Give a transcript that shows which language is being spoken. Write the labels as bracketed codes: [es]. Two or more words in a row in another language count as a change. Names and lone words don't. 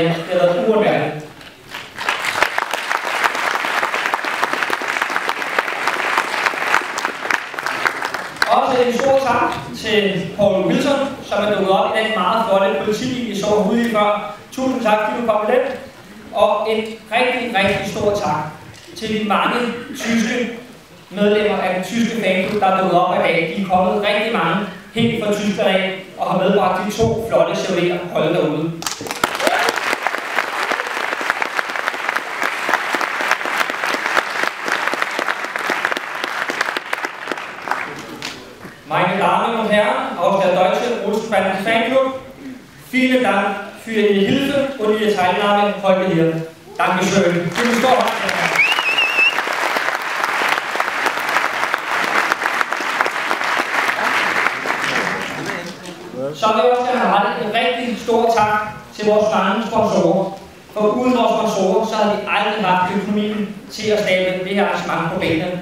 [da] Det har været uundværligt. Også en stor tak til Paul Wilson, som er dukket op i den meget flotte politibil, I så ude i før. Tusind tak, fordi du kom med den. Og en rigtig, rigtig stor tak til de mange tyske medlemmer af den tyske fanklub, der er dukket op i dag. De er kommet rigtig mange helt fra Tyskland af og har medbragt de 2 flotte Chevroleter holdet derude. [de] Meine Damen und Herren aus der Deutschen Olsen-Banden Fanklub, vielen Dank für Ihre Hilfe und Ihre Teilnahme heute hier. Dankeschön. Vielen Dank. [da] Så vil jeg også gerne rette en rigtig stor tak til vores mange sponsorer. For uden vores sponsorer, så havde vi aldrig haft økonomien til at stable det her arrangement på benene.